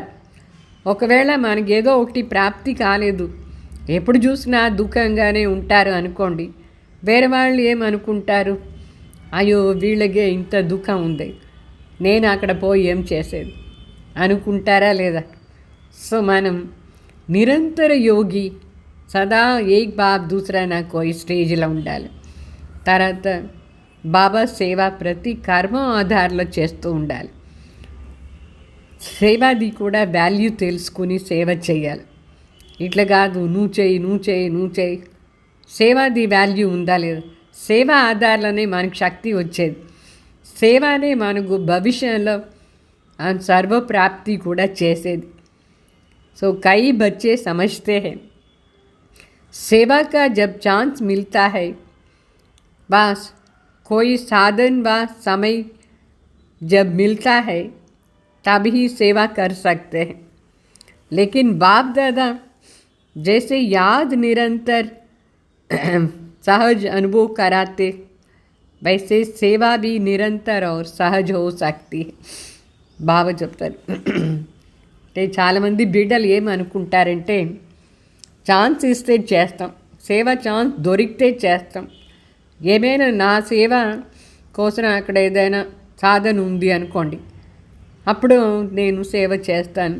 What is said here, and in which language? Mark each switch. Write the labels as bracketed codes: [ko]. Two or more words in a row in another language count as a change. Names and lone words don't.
[te] ఒకవేళ మనకి ఏదో ఒకటి ప్రాప్తి కాలేదు, ఎప్పుడు చూసినా దుఃఖంగానే ఉంటారు అనుకోండి, వేరే వాళ్ళు ఏమనుకుంటారు? అయ్యో వీళ్ళకే ఇంత దుఃఖం ఉంది, నేను అక్కడ పోయి ఏం చేసేది అనుకుంటారా లేదా? సో మనం నిరంతర యోగి, సదా [hi] एक बाप दूसरा ना कोई [te] స్టేజ్లో ఉండాలి. తర్వాత బాబా సేవ ప్రతి కర్మ ఆధారంలో చేస్తూ ఉండాలి. సేవాది కూడా వాల్యూ తెలుసుకుని సేవ చేయాలి. ఇట్లా కాదు నువ్వు చేయి. సేవాది వాల్యూ ఉందా లేదా? సేవ ఆధారంలోనే మనకు శక్తి వచ్చేది. సేవనే మనకు భవిష్యంలో సర్వప్రాప్తి కూడా చేసేది. [hi] సో కई बच्चे समझते हैं सेवा का जब चांस मिलता है, बस कोई साधन व समय जब मिलता है तभी सेवा कर सकते हैं। लेकिन बाप दादा जैसे याद निरंतर सहज अनुभव कराते, वैसे सेवा भी निरंतर और सहज हो सकती है. [te] బాగా చెప్తారు. అంటే చాలామంది బిడ్డలు ఏమనుకుంటారంటే ఛాన్స్ ఇస్తే చేస్తాం, సేవ ఛాన్స్ దొరికితే చేస్తాం. ఏమైనా నా సేవ కోసం అక్కడ ఏదైనా సాధన ఉంది అనుకోండి, అప్పుడు నేను సేవ చేస్తాను.